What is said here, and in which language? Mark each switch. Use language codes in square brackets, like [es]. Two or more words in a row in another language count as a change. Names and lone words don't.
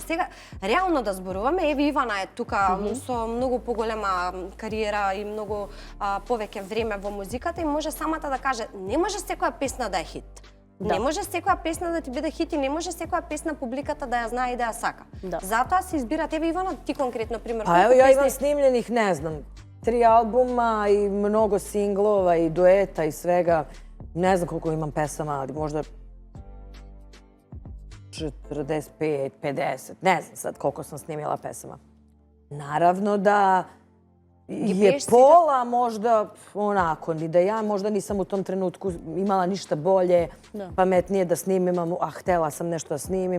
[mk] Сега реално да зборуваме, еве Ивана е тука со многу поголема кариера и многу повеќе време во музиката и може самата да каже не може секоја песна да е хит. Не може секоја песна да ти биде хит и не може секоја песна публиката да ја знае и да ја сака. Затоа се избира тебе, Ивана, ти конкретно пример. [sr] Pa evo, ja imam snimljenih, ne znam, 3 albuma i mnogo singlova i dueta i svega. Ne znam koliko imam pesama, ali možda 45, 50, ne znam sad koliko sam snimila pesama. Naravno da je pola možda onako, ni da ja možda nisam u tom trenutku imala ništa bolje, pametnije da snimim, a htela sam nešto da snimim.